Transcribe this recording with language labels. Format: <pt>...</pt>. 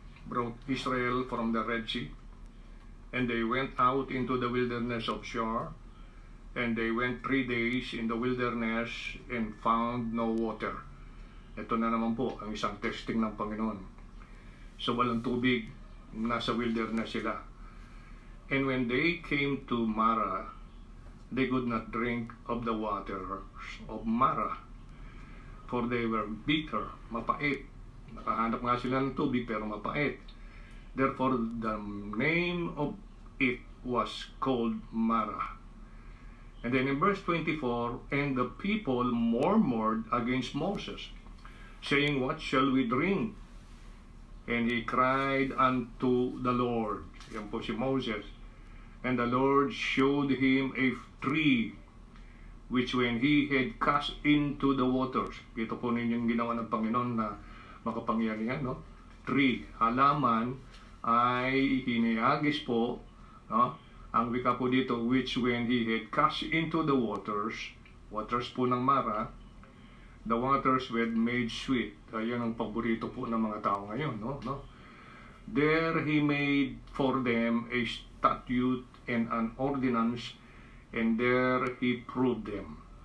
<en>brought Israel from the Red Sea, and they went out into the wilderness of Shur, and they went 3 days in the wilderness and found no water.</en> <tl>Ito na naman po ang isang testing ng Panginoon. So walang tubig, nasa wilderness sila.</tl> <en>And when they came to Mara, they could not drink of the waters of Mara, for they were bitter, mapait.</en> <tl>Nakahanap nga sila ng tubig pero mapait.</tl> <en>Therefore, the name of it was called Mara. And then in verse 24, and the people murmured against Moses, saying, what shall we drink? And he cried unto the Lord.</en> <tl>Yan po si Moses.</tl> <en>And the Lord showed him a tree, which when he had cast into the waters,</en> <tl>ito po ninyong ginawa ng Panginoon na makapangyarihan, no? Tree, halaman ay hinihagis po, no? Ang wika po dito,</tl> <en>which when he had cast into the waters po ng Mara, the waters were made sweet.</en> <tl>Ayan ang paborito po ng mga tao ngayon, no?</tl> <en>There he made for them a statute and an ordinance, and there he proved them.</en>